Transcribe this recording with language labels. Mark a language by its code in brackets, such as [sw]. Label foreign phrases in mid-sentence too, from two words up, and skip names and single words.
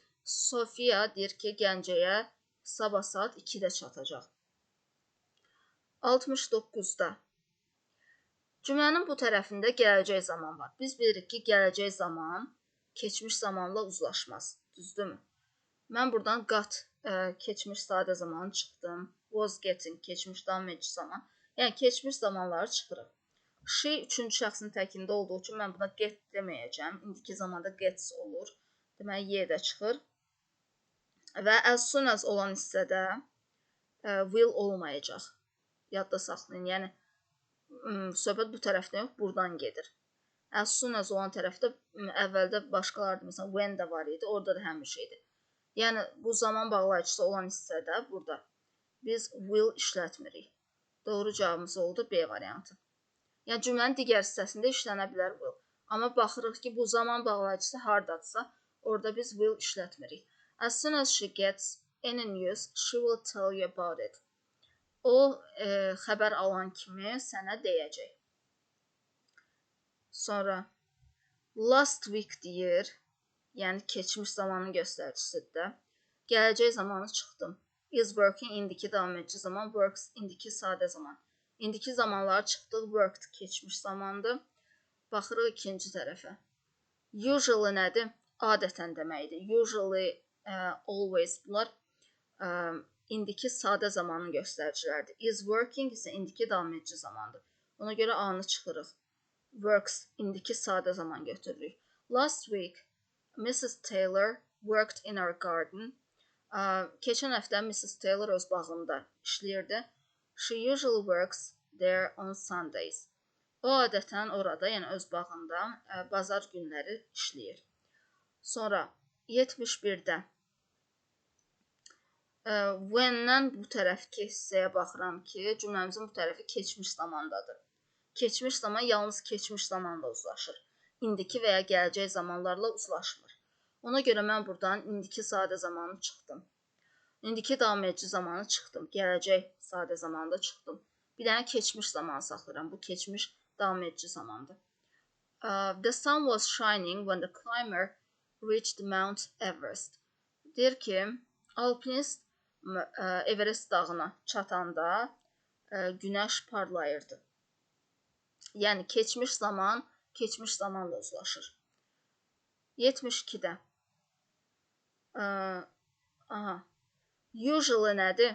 [az] Sofia deyir ki, Gəncəyə sabah saat 2-də çatacaq. 69-da. Cümlənin bu tərəfində gələcək zaman var. Biz bilirik ki, gələcək zaman keçmiş zamanla uzlaşmaz. Düzdürmü? Mən buradan got keçmiş sadə zamanı çıxdım. [en] Was getting [az] keçmiş davam edici zaman. Yəni keçmiş zamanları çıxırıq. She üçüncü şəxsin təkində olduğu üçün mən buna get deməyəcəm. İndiki zamanda gets olur. Deməli y də çıxır. Və [en] as soon as [az] olan hissədə will olmayacaq. Yadda saxlayın. Yəni söhbət bu tərəfdən yox, buradan gedir. [en] As soon as [az] olan tərəfdə əvvəldə başqalardı. Məsələn, when də var idi. Orada da həmin şeydir. Yəni bu zaman bağlayıcısı olan hissədə burada biz will işlətmirik. Doğru cavabımız oldu B variantı. Yəni cümlənin digər hissəsində işlənə bilər will. Amma baxırıq ki, bu zaman bağlayıcısı hardadsa, orada biz will işlətmirik. [en] As soon as she gets any news, she will tell you about it. [az] O xəbər alan kimi sənə deyəcək. Sonra [en] last week [az] deyir, yəni keçmiş zamanın göstəricisidir. Gələcək zamanı çıxdım. [en] Is working [az] indiki davam edici zaman, works indiki sadə zaman. İndiki zamanları çıxdıq, worked keçmiş zamandır. Baxırıq ikinci tərəfə. Usually nədir? Adətən deməkdir. [en] Usually, always [az] bunlar indiki sadə zamanın göstəriciləridir. [en] Is working [az] isə indiki davam edici zamandır. Ona görə A-nı çıxırıq. Works indiki sadə zaman götürürük. [en] Last week, Mrs. Taylor worked in our garden. [az] Keçən həftə Mrs. Taylor öz bağında işləyirdi. [en] She usually works there on Sundays. [az] O adətən orada, yəni öz bağında bazar günləri işləyir. Sonra 71-də when-dən bu tərəfki hissəyə baxıram ki, cümləmizin bu tərəfi keçmiş zamandadır. Keçmiş zaman yalnız keçmiş zamanla uzlaşır. İndiki və ya gələcək zamanlarla uzlaşmır. Ona görə mən buradan indiki sadə zamanı çıxdım. İndiki davam edici zamanı çıxdım. Gələcək sadə zamanda çıxdım. Bir dənə keçmiş zamanı saxlayıram. Bu keçmiş davam edici zamandır. [en] The sun was shining when the climber reached Mount Everest. [az] Deyir ki, alpinist Everest dağına çatanda günəş parlayırdı. Yəni keçmiş zaman keçmiş zamanla uzlaşır. 72-də usually nədir?